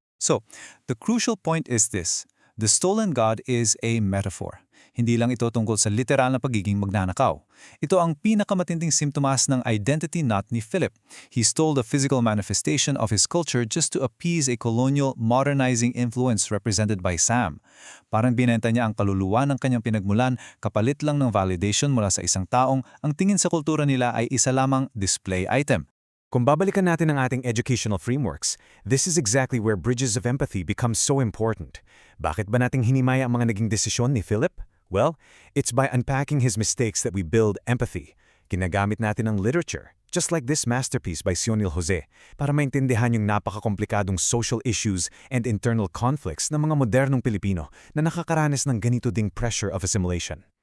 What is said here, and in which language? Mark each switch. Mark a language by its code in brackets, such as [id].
[en] So, the crucial point is this. The stolen god is a metaphor. [tl] Hindi lang ito tungkol sa literal na pagiging magnanakaw. Ito ang pinakamatinding simptomas ng identity knot ni Philip. [en] He stole the physical manifestation of his culture just to appease a colonial, modernizing influence represented by Sam. [tl] Parang binenta niya ang kaluluwa ng kanyang pinagmulan kapalit lang ng validation mula sa isang taong ang tingin sa kultura nila ay isa lamang display item. Kung babalikan natin ang ating [en] educational frameworks, this is exactly where bridges of empathy become so important. [tl] Bakit ba nating hinimaya ang mga naging desisyon ni Philip? [en] Well, it's by unpacking his mistakes that we build empathy. [tl] Ginagamit natin ang literature, [en] just like this masterpiece by Sionil José, [tl] para maintindihan yung napakakomplikadong [en] social issues and internal conflicts [tl] ng mga modernong Pilipino na nakakaranas ng ganito ding [en] pressure of assimilation.